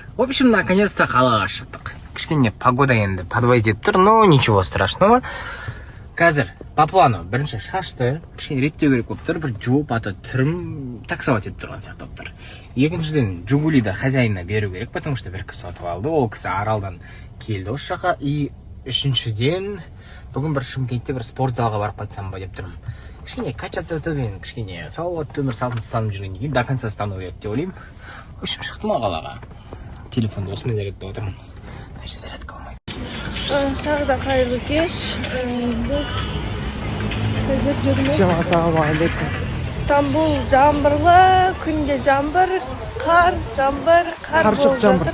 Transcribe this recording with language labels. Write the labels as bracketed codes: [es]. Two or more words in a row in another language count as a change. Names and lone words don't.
[ru] общем, наконец-то [kk] қалаға шықтық. Кішкене погода енді подводить етіп тұр, [ru] но ничего страшного. [kk] Қазір [ru] по плану [kk] бірінші шашты кішкене реттеу керек болып тұр, бір жуып аты түрім таксовать етіп тұрған сияқты болып тұр. Екіншіден Жигулиді хозяинына беру керек, потому что бір кісі сатып алды, ол кісі Аралдан келді осы жаққа. И үшіншіден бүгін бір Шымкентте бір спорт залға барып қайтсам ба деп тұрмын. Кішкене качаться етіп, кішкене салауатты өмір салтын ұстанып жүргеннен кейін [ru] до конца стану [kk] керек деп ойлаймын. [ru] В общем, [kk] шықтым қалаға. Телефонды осымен зарядтап отырмын. Даже зарядка болмайды. Тағы да қайырлы кеш. Біз қазір жүрміз. Ассалаумағалейкум. Стамбул жаңбырлы, күнде жаңбыр, қар, жаңбыр, қар болып жатыр.